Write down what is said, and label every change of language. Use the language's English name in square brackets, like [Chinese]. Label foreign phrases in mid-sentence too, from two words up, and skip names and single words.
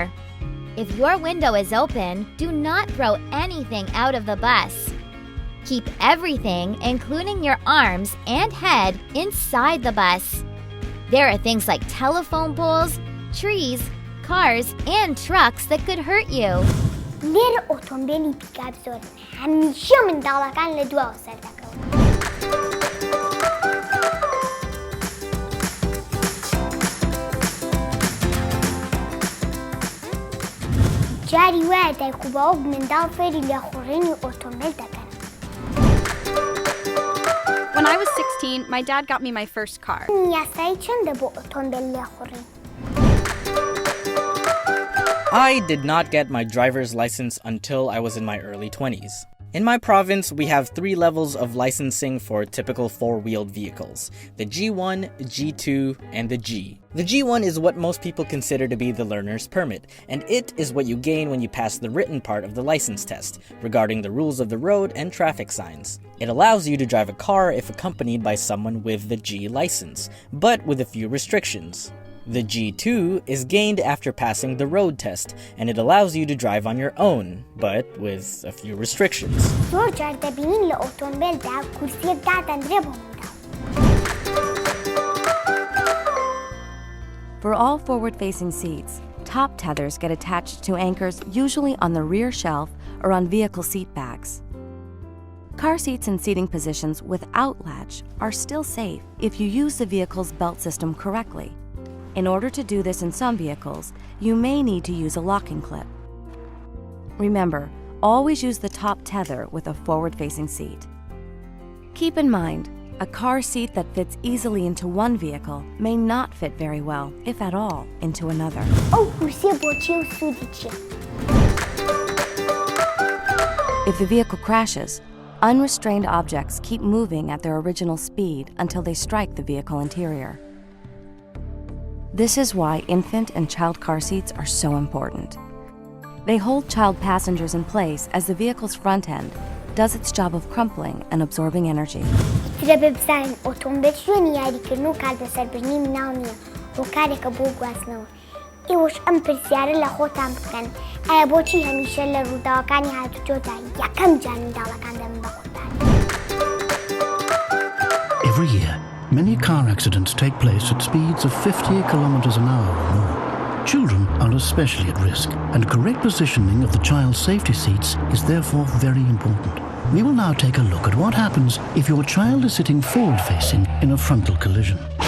[English] If your window is open, do not throw anything out of the bus. Keep everything, including your arms and head, inside the bus. There are things like telephone poles, trees, cars, and trucks that could hurt you. [Central Kurdish] لێرە ئۆتۆمبیلی پیکاپ زۆرن هەمیشە منداڵەکان لە دواوە سەر دەکەون. جاری وایە دایک و باوک منداڵ فێری لێخوڕینی ئۆتۆمبیل دەکەن. [English] When I was 16, my dad got me my first car. [Central Kurdish] یاسایی چەندە بۆ ئۆتۆمبیل لێخوڕین؟ [English] I did not get my driver's license until I was in my early 20s. In my province, we have 3 levels of licensing for typical 4-wheeled vehicles: the G1, G2, and the G. The G1 is what most people consider to be the learner's permit, and it is what you gain when you pass the written part of the license test, regarding the rules of the road and traffic signs. It allows you to drive a car if accompanied by someone with the G license, but with a few restrictions. The G2 is gained after passing the road test, and it allows you to drive on your own, but with a few restrictions. [Central Kurdish] زۆر جار دەبینین لە ئۆتۆمبیلدا کورسیەک دادەنرێ بۆ منداڵ. [English] For all forward-facing seats, top tethers get attached to anchors usually on the rear shelf or on vehicle seat backs. Car seats in seating positions without latch are still safe if you use the vehicle's belt system correctly. In order to do this in some vehicles, you may need to use a locking clip. Remember, always use the top tether with a forward-facing seat. Keep in mind, a car seat that fits easily into one vehicle may not fit very well, if at all, into another. [Central Kurdish] ئەو کورسیە بۆچی و سوودی چییە؟ [English] If the vehicle crashes, unrestrained objects keep moving at their original speed until they strike the vehicle interior. This is why infant and child car seats are so important. They hold child passengers in place as the vehicle's front end does its job of crumpling and absorbing energy. [Central Kurdish] ترە ببزانین ئۆتۆمبیل شوێنی یاریکردن و کاربەسەربردنی مناڵ نییە بۆ کارێکە بۆ گواستنەوە. ئێوەش ئەم پرسیارە لە خۆتان بکەن ئایا بۆچی هەمیشە لە ڕووداوەکانی هاتوچۆدا یەکەم جار منداڵەکان دەبن بە قوربان؟ [English] Every year, many car accidents take place at speeds of 50 kilometers an hour or more. Children are especially at risk, and correct positioning of the child's safety seats is therefore very important. We will now take a look at what happens if your child is sitting forward-facing in a frontal collision.